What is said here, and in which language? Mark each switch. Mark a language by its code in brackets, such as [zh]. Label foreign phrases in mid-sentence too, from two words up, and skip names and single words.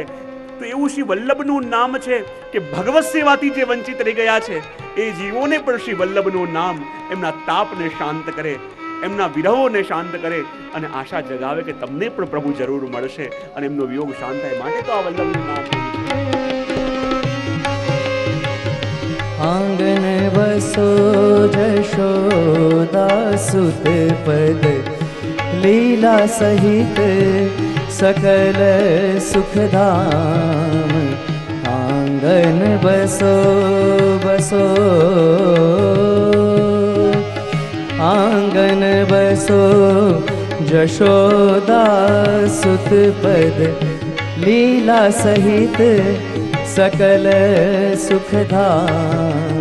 [gu] તો એવું શ્રી વલ્લભનું નામ છે કે ભગવત સેવાથી જે વંચિત રહી ગયા છે એ જીવોને પણ શ્રી વલ્લભનું નામ એમના તાપને શાંત કરે, એમના વિરહોને શાંત કરે અને આશા જગાવે કે તમને પણ પ્રભુ જરૂર મળશે અને એમનો વિયોગ શાંત થાય. માટે તો આ વલ્લભનું નામ. [bra] आंगन वसो जशोदा सुत पद लीला सहित सकल सुखधाम. आंगन बसो बसो आंगन बसो जशोदा सुत पद लीला सहित सकल सुखधाम.